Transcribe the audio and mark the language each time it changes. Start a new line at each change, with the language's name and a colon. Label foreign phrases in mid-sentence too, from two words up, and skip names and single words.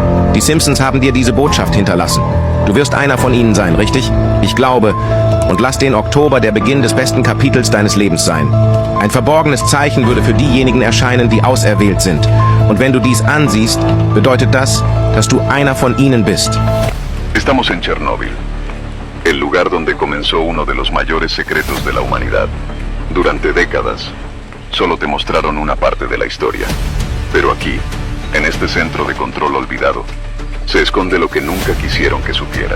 German: Die Simpsons haben dir diese Botschaft hinterlassen. Du wirst einer von ihnen sein, richtig? Ich glaube. Und lass den Oktober der Beginn des besten Kapitels deines Lebens sein. Ein verborgenes Zeichen würde für diejenigen erscheinen, die auserwählt sind. Und wenn du dies ansiehst, bedeutet das, dass du einer von ihnen bist.
Spanish: Estamos en Chernóbil, el lugar donde comenzó uno de los mayores secretos de la humanidad. Durante décadas, solo te mostraron una parte de la historia. Pero aquí, en este centro de control olvidado, se esconde lo que nunca quisieron que supieras.